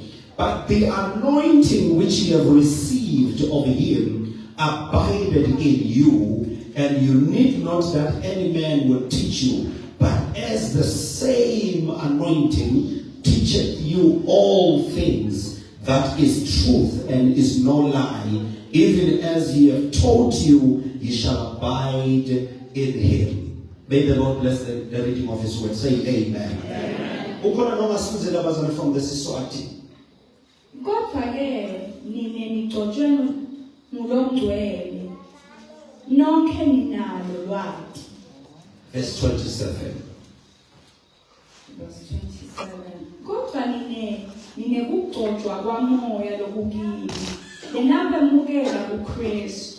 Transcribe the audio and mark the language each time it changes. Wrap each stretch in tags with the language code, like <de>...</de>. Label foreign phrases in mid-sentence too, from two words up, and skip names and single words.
<en>But the anointing which you have received of him abided in you, and you need not that any man will teach you, but as the same anointing teacheth you all things, that is truth and is no lie, even as he have taught you, ye shall abide in him. May the Lord bless the reading of his word. Say amen. Amen. From the Siswati.</en> <ss>Kodwa-ke nine nigcotshwe ngulongcwele nonke ninalo lwazi.</ss> <en>Verse 27. Verse 27.</en> <ss>Kodwa nine kugcotshwa kwamoya lokukini lenabemukela kuKristu.</ss>